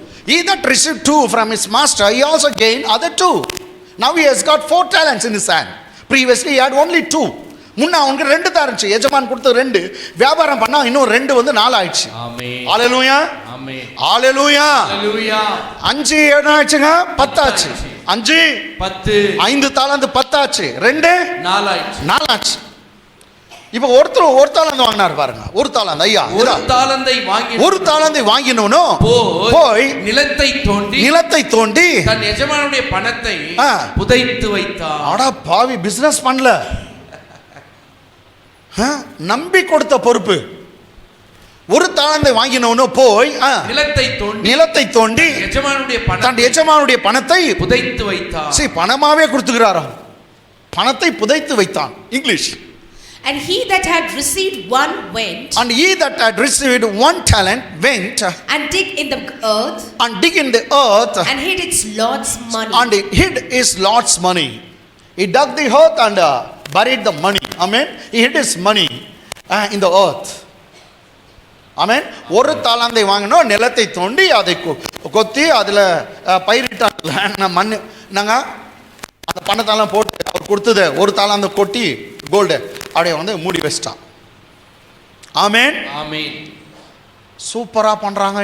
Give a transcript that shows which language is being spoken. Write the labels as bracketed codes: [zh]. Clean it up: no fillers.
[en] He that received 2 from his master, he also gained other 2. Now he has got 4 talents in his hand. Previously he had only 2. [ta] முன்ன அவனுக்கு 2 தான் இருந்துச்சு. எஜமான் கொடுத்த 2, வியாபாரம் பண்ணா இன்னும் 2 வந்து 4 ஆயிடுச்சு. ஆமென். ஹalleluya. ஆமென். ஹalleluya. ஹalleluya. 5 என்ன ஆச்சுங்க? 10 ஆச்சு. 5 10, 5 தாலந்து 10 ஆச்சு. 2 4 ஆச்சு. இப்போ ஒரு தாலந்து வாங்கினார் பாருங்க. ஒரு தாலந்து, ஐயா, ஒரு தாலந்தை வாங்கினவனோ போய் நிலத்தை தோண்டி தன் எஜமானுடைய பணத்தை புதைத்து வைத்தான். அடா பாவி, பிசினஸ் பண்ணல, நம்பி கொடுத்த பொறுப்பு. ஒரு தாளந்தை வாங்கினவனோ போய் நிலத்தை தோண்டி எஜமானுடைய பணத்தை புதைத்து வைத்தான். சரி, பணமாவே கொடுத்துக்கிறாராம், பணத்தை புதைத்து வைத்தான். [en] English. And he that had received 1 went. And he that had received 1 talent went. And dig in the earth. And dig in the earth. And hid its Lord's money. And he hid his Lord's money. He dug the earth and buried the money. Amen. He hid his money in the earth. Amen. [ta] ஒரு தாளந்தை வாங்கினோம், நிலத்தை தோண்டி அதை கொத்தி அதில் பயிரிட்டாங்க. மண் நாங்கள் அந்த பணத்தெல்லாம் போட்டு அவர் கொடுத்தது ஒரு தாளந்தை கொட்டி கோல்டு அப்படியே வந்து மூடி வச்சிட்டான். ஆமென். சூப்பரா பண்றாங்க.